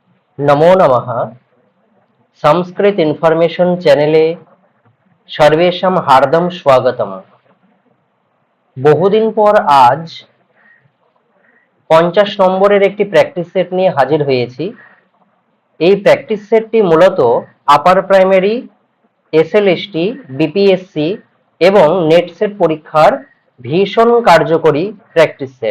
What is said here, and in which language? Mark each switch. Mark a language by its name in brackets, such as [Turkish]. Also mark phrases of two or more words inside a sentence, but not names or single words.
[Sanskrit] नमो नमः। संस्कृत इन्फॉर्मेशन चैनेले सर्वेषां हार्दं स्वागतम। [Bangla] বহুদিন পর আজ 50 নম্বরের একটি প্র্যাকটিস সেট নিয়ে হাজির হয়েছি। এই প্র্যাকটিস সেটটি মূলত আপার প্রাইমারি, এসএলএসটি, বিপিএসসি এবং নেট সেট পরীক্ষার ভীষণ কার্যকরী প্র্যাকটিস সেট।